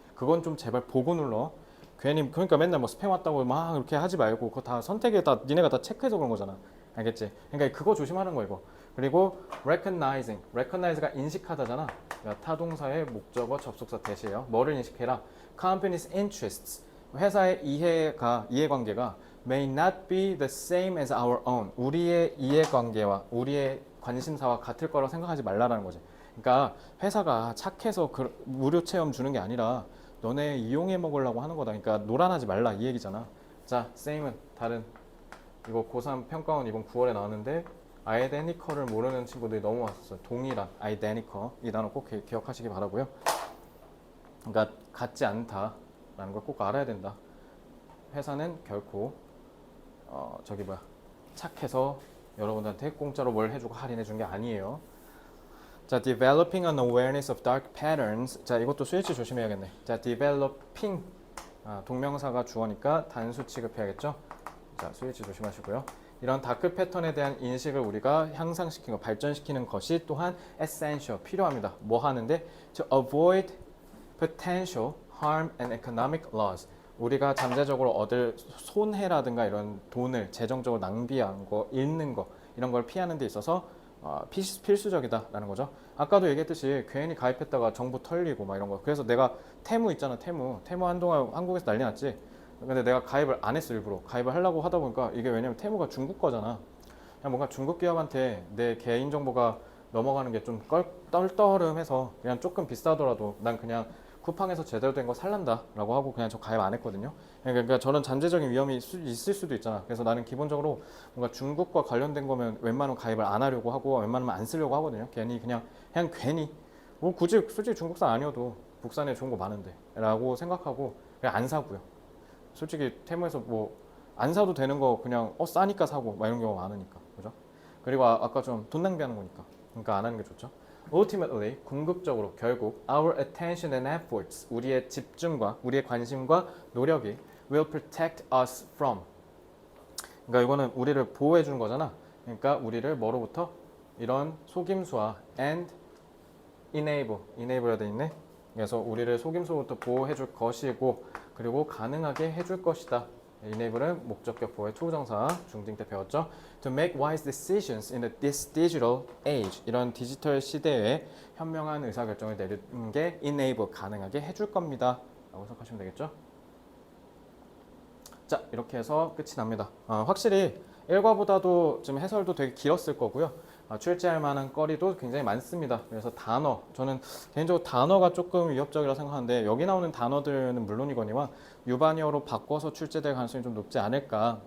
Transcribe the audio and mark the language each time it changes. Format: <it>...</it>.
<ko>그건 좀 제발 보고 눌러. 괜히 그러니까 맨날 뭐 스팸 왔다고 막 이렇게 하지 말고 그거 다 선택에 다 니네가 다 체크해서 그런 거잖아. 알겠지? 그러니까 그거 조심하는 거 이거. 그리고 recognize가 인식하다잖아. 그러니까 타동사의 목적어 접속사 대시예요. 뭐를 인식해라?</ko> <en>company's interests.</en> <ko>회사의 이해관계가</ko> <en>may not be the same as our own.</en> <ko>우리의 이해관계와 우리의 관심사와 같을 거라고 생각하지 말라라는 거지. 그러니까 회사가 착해서 무료 체험 주는 게 아니라 너네 이용해 먹으려고 하는 거다. 그러니까 노란하지 말라 이 얘기잖아. 자, same은 다른. 이거 고3 평가원 이번 9월에 나왔는데 identical을 모르는 친구들이 너무 많았어요. 동일한 identical 이 단어 꼭 기억하시기 바라고요. 그러니까 같지 않다라는 걸 꼭 알아야 된다. 회사는 결코 착해서 여러분들한테 공짜로 뭘 해주고 할인해 준 게 아니에요.</ko> <en>자, developing an awareness of dark patterns.</en> <ko>자, 이것도 스위치 조심해야겠네. 자, developing 동명사가 주어니까 단수 취급해야겠죠. 자, 스위치 조심하시고요. 이런 다크 패턴에 대한 인식을 우리가 향상시키고 발전시키는 것이 또한 essential, 필요합니다. 뭐 하는데?</ko> <en>To avoid potential harm and economic loss.</en> <ko>우리가 잠재적으로 얻을 손해라든가 이런 돈을 재정적으로 낭비한 거, 잃는 거 이런 걸 피하는 데 있어서 필수적이다라는 거죠. 아까도 얘기했듯이 괜히 가입했다가 정보 털리고 막 이런 거. 그래서 내가 테무 있잖아. 테무 한동안 한국에서 난리 났지. 근데 내가 가입을 안 했어. 일부러 가입을 하려고 하다 보니까 이게 왜냐면 테무가 중국 거잖아. 그냥 뭔가 중국 기업한테 내 개인 정보가 넘어가는 게 좀 떨떠름해서 그냥 조금 비싸더라도 난 그냥 쿠팡에서 제대로 된 거 살란다 라고 하고 그냥 저 가입 안 했거든요. 그러니까 저는 잠재적인 위험이 있을 수도 있잖아. 그래서 나는 기본적으로 뭔가 중국과 관련된 거면 웬만하면 가입을 안 하려고 하고 웬만하면 안 쓰려고 하거든요. 그냥 괜히 뭐 굳이 솔직히 중국산 아니어도 국산에 좋은 거 많은데 라고 생각하고 그냥 안 사고요. 솔직히 테무에서 뭐 안 사도 되는 거 그냥 싸니까 사고 막 이런 경우가 많으니까. 그죠? 그리고 아까 좀 돈 낭비하는 거니까. 그러니까 안 하는 게 좋죠.</ko> <en>Ultimately,</en> <ko>궁극적으로 결국</ko> <en>our attention and efforts,</en> <ko>우리의 집중과 우리의 관심과 노력이</ko> <en>will protect us from.</en> <ko>그러니까 이거는 우리를 보호해 주는 거잖아. 그러니까 우리를 뭐로부터 이런 속임수와 and enable가 돼 있네. 그래서 우리를 속임수로부터 보호해 줄 것이고 그리고 가능하게 해줄 것이다. enable은 목적격 보호의 투부정사 중딩 때 배웠죠.</ko> <en>To make wise decisions in this digital age.</en> <ko>이런 디지털 시대에 현명한 의사결정을 내리는 게 enable, 가능하게 해줄 겁니다. 라고 생각하시면 되겠죠. 자, 이렇게 해서 끝이 납니다. 확실히 1과보다도 좀 해설도 되게 길었을 거고요. 출제할 만한 거리도 굉장히 많습니다. 그래서 단어, 저는 개인적으로 단어가 조금 위협적이라 생각하는데 여기 나오는 단어들은 물론이거니와 유반어로 바꿔서 출제될 가능성이 좀 높지 않을까.</ko>